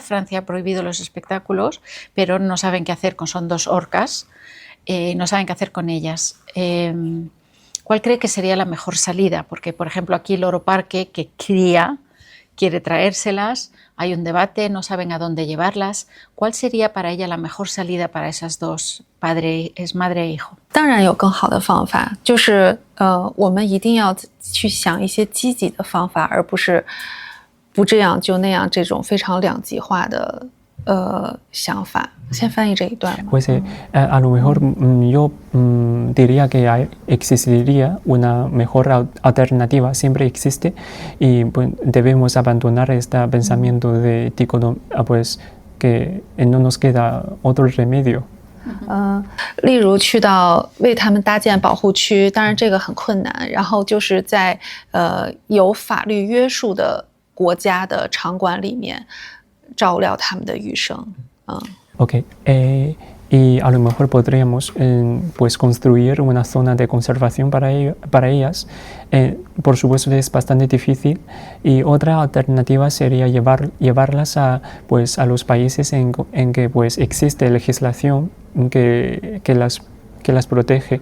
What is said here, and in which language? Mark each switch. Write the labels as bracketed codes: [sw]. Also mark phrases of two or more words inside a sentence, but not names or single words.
[es] Francia ha prohibido los espectáculos, pero no saben qué hacer son 2 orcas, no saben qué hacer con ellas. ¿Cuál cree que sería la mejor salida? Porque, por ejemplo, aquí el Loro Parque, que cría, quiere traérselas, hay un debate, no saben a dónde llevarlas. ¿Cuál sería para ella la mejor salida para esas dos, es madre e hijo? [zh] 当然有更好的方法，就是我们一定要去想一些积极的方法，而不是不这样就那样这种非常两极化的想法。先翻译这一段。 [es] Pues a lo mejor yo diría que existiría una mejor alternativa, siempre existe, y pues, debemos abandonar este pensamiento de pues que no nos queda otro remedio. [zh] 例如去到为他们搭建保护区，当然这个很困难。然后就是在有法律约束的国家的场馆里面照料他们的余生。 [es] Ok, y a lo mejor podríamos pues construir una zona de conservación para ellas. Por supuesto es bastante difícil, y otra alternativa sería llevarlas a los países en que pues existe legislación que las protege.